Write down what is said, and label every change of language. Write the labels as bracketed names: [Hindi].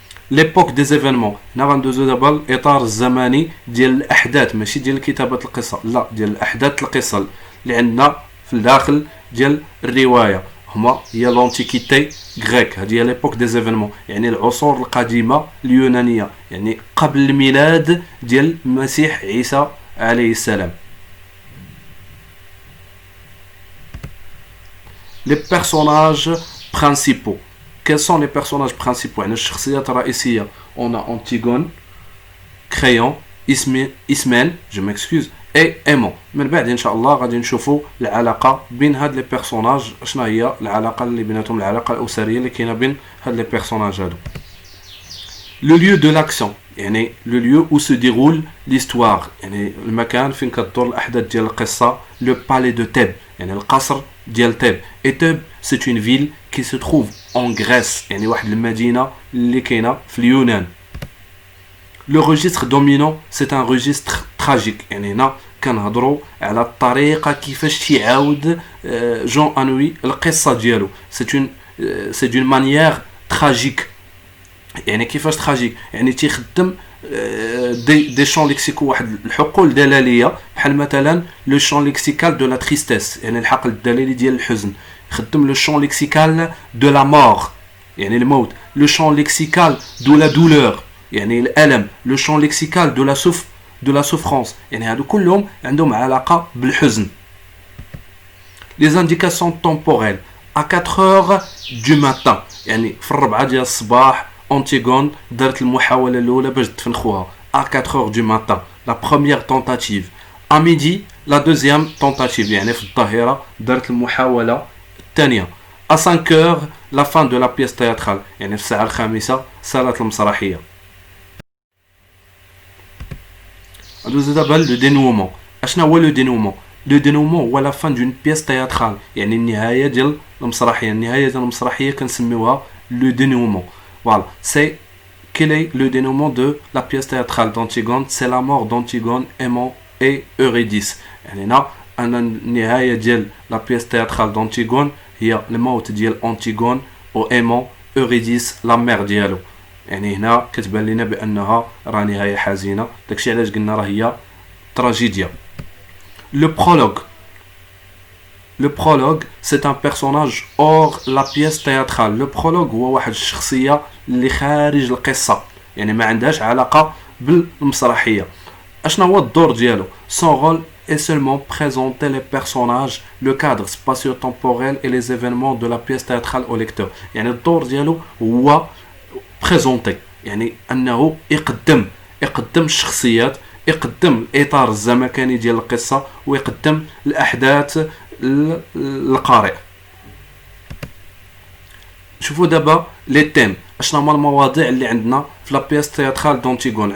[Arabic] ليبوك دي زيفينمون، هنا غندوزو دابا الإطار الزمني ديال الأحداث، ماشي ديال كتابة القصة، لا ديال الأحداث القصة اللي عندنا في الداخل ديال الرواية. هما هي لونتيكيتي غريك، هذه هي ليبوك دي زيفينمون، يعني العصور القديمة اليونانية، يعني قبل الميلاد ديال المسيح عيسى عليه السلام. [French] Les personnages principaux. Quels sont les personnages principaux? [Arabic] يعني الشخصيات الرئيسية. [French] On a Antigone, Créon, Ismène, je m'excuse, et Aimant. [Arabic] من بعد ان شاء الله غادي نشوفوا العلاقه بين هاد لي بيرسوناج، شنو هي العلاقه اللي بيناتهم، العلاقه الاسريه اللي كاينه بين هاد لي بيرسوناج هادو. لو [French] lieu de l'action، [Arabic] يعني لو [French] lieu où se déroule l'histoire، [Arabic] يعني المكان فين كتدور الاحداث ديال القصه. لو بالي دو تيب، يعني القصر ديال تيب. [French] et Thèbes c'est une ville qui se trouve en Grèce، [Arabic] يعني واحد المدينه اللي كاينه في اليونان. [French] Le registre dominant c'est un registre tragique، [Arabic] يعني هنا كنهضروا على الطريقه كيفاش تيعاود جون انوي القصه ديالو. [French] c'est d'une manière tragique. [Arabic] يعني كيفاش تراجيك، يعني تيخدم [French] des champs lexicaux [Arabic] واحد الحقول دلاليه بحال مثلا لو [French] champ lexical de la tristesse [Arabic] يعني الحقل الدلالي ديال الحزن خدم لو [French] champ lexical de la mort [Arabic] يعني الموت لو [French] champ lexical de la douleur [Arabic] يعني الالم لو [French] champ lexical de la souffrance [Arabic] يعني هادو كلهم عندهم علاقه بالحزن. [French] Les indications temporelles à 4 heures du matin [Arabic] يعني في الربعة ديال الصباح [French] Antigone [Arabic] دارت المحاولة الأولى باش تدفن خوها [French] à 4 heures du matin la première tentative à midi la deuxième tentative [Arabic] يعني في الظهيرة دارت المحاولة الثانية [French] à 5 heures la fin de la pièce théâtrale [Arabic] يعني في الساعة الخامسة صارت المسرحية. ندوزو دابا لو dénouement. اشنا هو لو dénouement؟ لو dénouement هو لا فان دون بيس تياترال يعني النهايه ديال المسرحيه. النهايه ديال المسرحيه كنسميوها لو dénouement. [French] Voilà, c'est quel est le dénouement de la pièce théâtrale d'Antigone? C'est la mort d'Antigone, Aimant et Eurydice. [Arabic] يعني هنا أن النهاية ديال [French] la pièce théâtrale d'Antigone [Arabic] هي الموت ديال Antigone و Aimant Eurydice la mère ديالو. يعني هنا كتبان لنا بأنها راه نهاية حزينة. داكشي علاش قلنا راه هي تراجيديا. [French] Le prologue. Le prologue, c'est un personnage hors la pièce théâtrale. [Arabic] Le prologue هو واحد الشخصية اللي خارج القصة يعني ما عندهاش علاقة بالمسرحية. أشنا هو الدور ديالو؟ [French] Son rôle est seulement présenter les personnages, le cadre spatio-temporel et les événements de la pièce théâtrale au lecteur. [Arabic] يعني الدور ديالو هو présenter يعني أنه يقدم الشخصيات يقدم الإطار الزمكاني ديال القصة ويقدم الأحداث للقارئ. شوفوا دابا لي تيم اشنا هما المواضيع اللي عندنا في لا بيس تياترال دونتيغون.